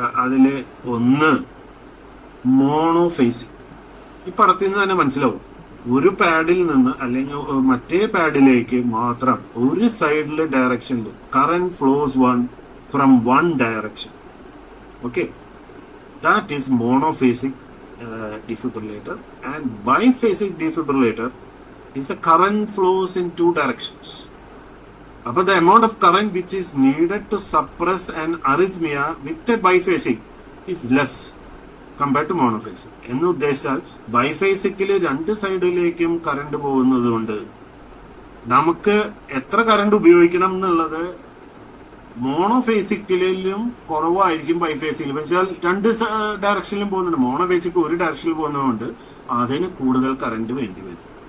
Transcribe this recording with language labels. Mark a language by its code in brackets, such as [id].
[ml] അതില് ഒന്ന് മോണോഫേസിക്. ഈ പടത്തിൽ നിന്ന് തന്നെ മനസ്സിലാവും, ഒരു പാഡിൽ നിന്ന് അല്ലെങ്കിൽ മറ്റേ പാഡിലേക്ക് മാത്രം ഒരു സൈഡിലെ ഡയറക്ഷനിൽ [en] Current flows from one direction. Okay, that is monophasic defibrillator, and biphasic defibrillator is a current flows in 2 directions. But the amount of current which is needed to suppress an arrhythmia with a biphasic is less compared to monophasic. [ml] എന്ന് ഉദ്ദേശിച്ചാൽ ബൈഫേസിക്കില് 2 സൈഡിലേക്കും current പോകുന്നത് കൊണ്ട് നമുക്ക് എത്ര current ഉപയോഗിക്കണം എന്നുള്ളത് മോണോഫേസിക്കിലും കുറവായിരിക്കും ബൈഫേസിക്കിൽ. വെച്ചാൽ രണ്ട് ഡയറക്ഷനിലും പോകുന്നുണ്ട്. മോണോഫേസിക് ഒരു ഡയറക്ഷനിൽ പോകുന്നതുകൊണ്ട് അതിന് കൂടുതൽ കറണ്ട് വേണ്ടി വരും.